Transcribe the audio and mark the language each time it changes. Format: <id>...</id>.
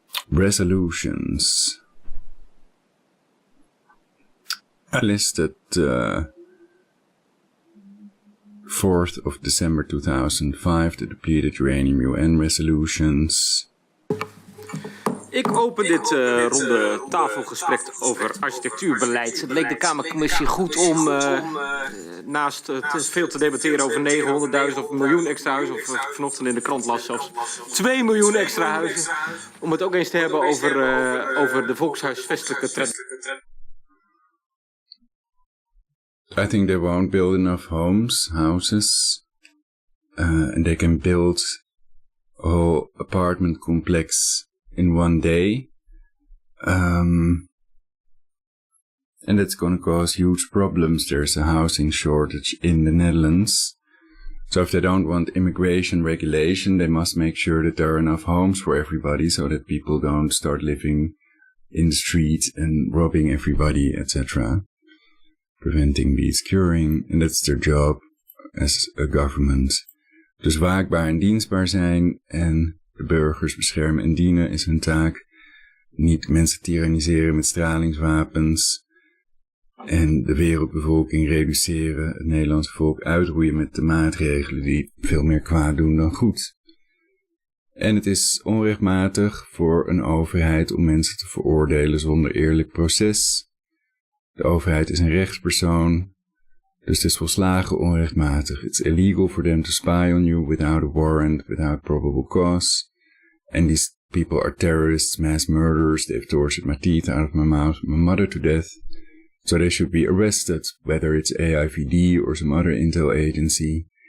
<en>Resolutions. I listed 4th of December 2005, the depleted uranium UN resolutions.</en> <nl>Ik open dit ronde tafelgesprek over architectuurbeleid. Het leek de Kamercommissie goed om naast veel te debatteren over 900.000 of een miljoen extra huizen, of vanochtend in de krant las zelfs 2 miljoen extra huizen, om het ook eens te hebben over de volkshuisvestelijke trend.</nl> <en>I think they won't build enough houses, and they can build a whole apartment complex in one day, and that's going to cause huge problems. There's a housing shortage in the Netherlands, so if they don't want immigration regulation, they must make sure that there are enough homes for everybody so that people don't start living in the street and robbing everybody, etc. Preventing these curing, and that's their job as a government.</en> <nl>Dus waakbaar en dienstbaar zijn en de burgers beschermen en dienen is hun taak. Niet mensen tyranniseren met stralingswapens. En de wereldbevolking reduceren, het Nederlandse volk uitroeien met de maatregelen die veel meer kwaad doen dan goed. En het is onrechtmatig voor een overheid om mensen te veroordelen zonder eerlijk proces. De overheid is een rechtspersoon, dus het is volslagen onrechtmatig.</nl> <en>It's illegal for them to spy on you without a warrant, without probable cause. And these people are terrorists, mass murderers. They've tortured my teeth out of my mouth, my mother to death. So they should be arrested, whether it's AIVD or some other intel agency.</en>